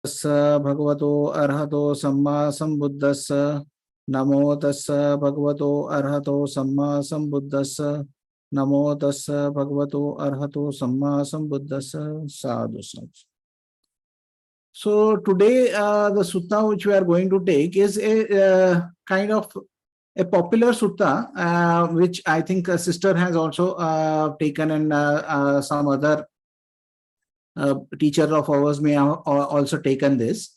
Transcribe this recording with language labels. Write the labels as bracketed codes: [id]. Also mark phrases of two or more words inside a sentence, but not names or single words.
[pi] Tassa bhagavato arhato samma sambuddhassa. Namo tassa bhagavato arhato samma sambuddhassa. Namo tassa bhagavato arhato samma sambuddhassa. Sadhu sadhu. [en] So today the sutta which we are going to take is a kind of a popular sutta which I think a sister has also taken, and some other teacher of ours may have also taken this.